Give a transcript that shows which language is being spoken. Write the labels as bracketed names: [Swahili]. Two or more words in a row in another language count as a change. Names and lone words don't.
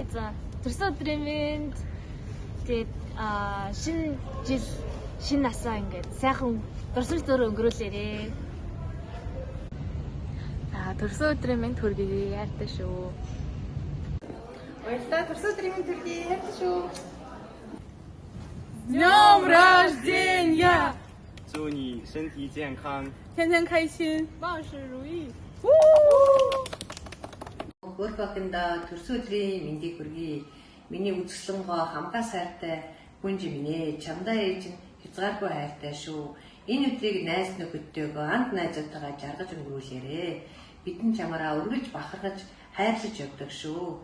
[Mongolian] За төрсөн өдрийн мэнд тэгээд шинэ жил шинэ насаа ингээд сайхан дурсамжтойроо өнгөрүүлээрээ. За төрсөн өдрийн мэнд хүргэе. Хайртай шүү. Баярлалаа төрсөн өдрийн мэнд хүргэе. Хайртай шүү. [Russian] С днем рождения! [Chinese] 祝你身体健康，天天开心，万事如意。 [Mongolian] Хөөрхөнд төрсөн өдрийн мэндийг хүргэе. Миний үзэсгэлэнгөө хамгаа сайртай хүнж минь ээ. Чамдаа ээж нь хязгааргүй хайртай шүү. Энэ өдрийг найз нөхөдтэйгөө ант найзуудтайгаа жаргаж өнгөрүүлээрээ. Бидэн чамаараа өргөж бахархаж хайрлаж явдаг шүү.